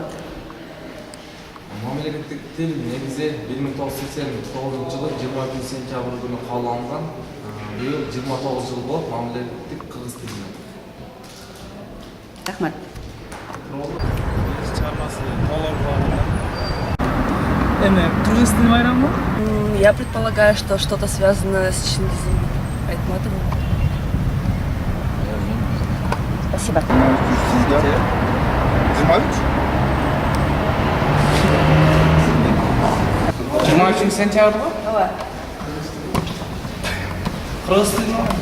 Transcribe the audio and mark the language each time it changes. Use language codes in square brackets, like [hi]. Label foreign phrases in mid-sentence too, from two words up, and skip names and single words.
[ky] Мамлекеттик тил негизи 1989 жылы 21 сентябрь күнү кабыл алынган. Быйыл 29 жыл болуп мамлекеттик кыргыз тилине. Рахмат. Кыргыз тили байрамы? [ru] Я предполагаю, что что-то связано с Чингизом Айтматовым. Спасибо. [ky] Жыйырма үчүнчү сентябрь го? Ооба. Кыргыз тили